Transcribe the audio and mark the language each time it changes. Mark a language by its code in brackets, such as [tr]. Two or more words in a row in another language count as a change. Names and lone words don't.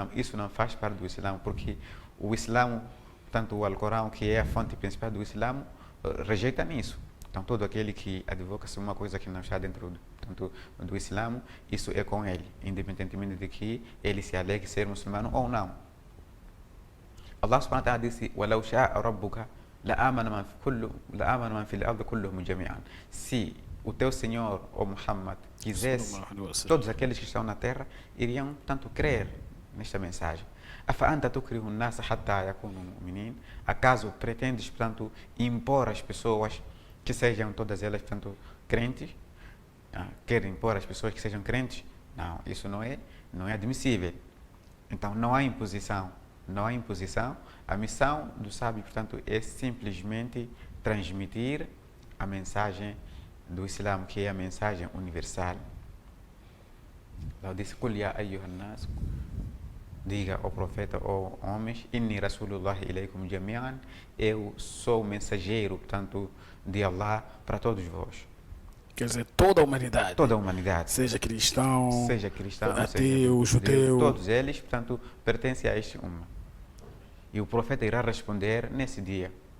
[pt] Isso não faz parte do Islã, porque o Islã, portanto, o Alcorão, que é a fonte principal do Islã, rejeita nisso. Então, todo aquele que advoca-se uma coisa que não está dentro, portanto, do Islã, isso é com ele, independentemente de que ele se alegue ser muçulmano ou não. [ar] الله سبحانه وتعالى disse: وَلَوْ شَاءَ رَبُّكَ لَآمَنَ مَنْ فِي الْأَرْضِ كُلُّهُمْ جَمِيعًا. [pt] Se o teu Senhor, ou Muhammad, quisesse, todos aqueles que estão na terra iriam, portanto, crer nesta mensagem. [ar] أَفَأَنْتَ تُكْرِهُ النَّاسَ حَتَّى يَكُونُوا مُؤْمِنِينَ. [pt] Acaso pretendes, portanto, impor às pessoas que sejam todas elas, portanto, crentes? Quer impor às pessoas que sejam crentes? Não, isso não é admissível. Então, não há imposição. Não há imposição. A missão do sábio, portanto, é simplesmente transmitir a mensagem do Islã, que é a mensagem universal. Allah disse: [ar] "قل يا أيها الناس", [pt] diga ao profeta, ou homens: [ar] "إني رسول الله إليكم جميعا", [pt] eu sou mensageiro, portanto, de Allah para todos vós. Quer dizer, toda a humanidade. Toda a humanidade. Seja cristão, ateu, judeu. Todos eles, portanto, pertencem a este umma. E o profeta irá responder nesse dia.